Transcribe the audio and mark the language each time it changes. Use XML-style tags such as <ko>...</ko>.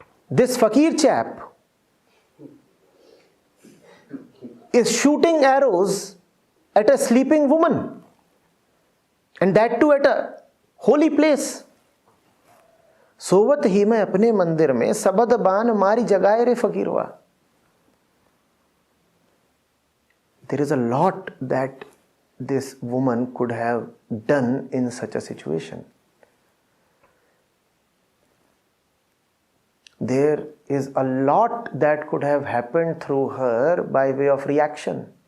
<en>This fakir chap is shooting arrows at a sleeping woman, and that too at a holy place.</en> <hi>सोवत ही मैं अपने मंदिर में सबद बान मारी जगाए रे फकीरवा.</hi> <en>There is a lot that this woman could have done in such a situation. There is a lot that could have happened through her by way of reaction.</en>